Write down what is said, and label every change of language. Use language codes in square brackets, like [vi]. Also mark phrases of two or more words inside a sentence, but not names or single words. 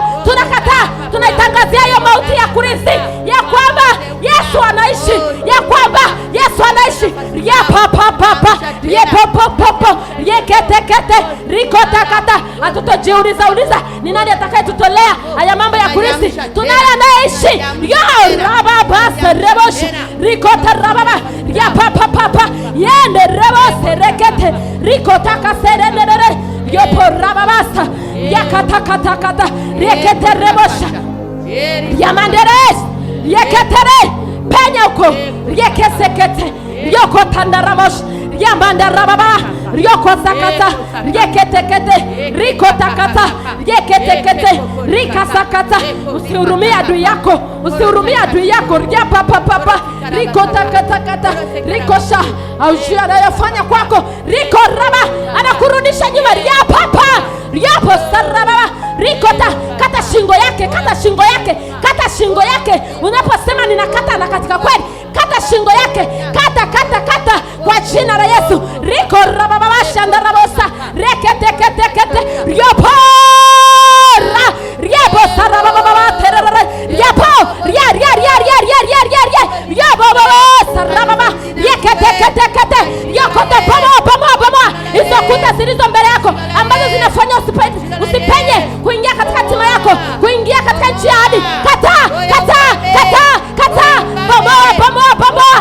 [sw] Tunakataa, tunaitangazia hiyo mauti ya kurisi ya kwamba Yesu anaishi, ya kwamba Yesu anaishi. Ya papa ye popo ye kete rikotakata. Hatutojiuliza ni nani atakayetutolea haya mambo ya kurisi. Tunaye anaishi. Yo rababa rebosh rikota rababa ya papa yende rebose rekete rikotaka serendere yo porababasa ya katakata rekete rebosha ya manderes yeketere penya uko yekesekete yoko tandarabosh ya mandarababa yoko sakata yeketekete rikotakata yeketekete rikasakata. Usihurumie adui yako, usihurumie adui yako. Ya papa rikotakata rikosha aujia anayofanya kwako riko raba anakurudisha nyuma. Ya papa yapo saraba rikota. Kata shingo yake unaposema ninakata na katika kweli. Kata shingo yake, kata kwa jina la Yesu. Riko rababa shandarabosa reketekete yopo riabo sarababa terere yapo sarababa yeketekete yokote pamoja. Hizo kuta zilizo mbele yako ambazo zinafanya usipenye kuingia katika hatima yako, kuingia katika njia hadi. Kata pamoja.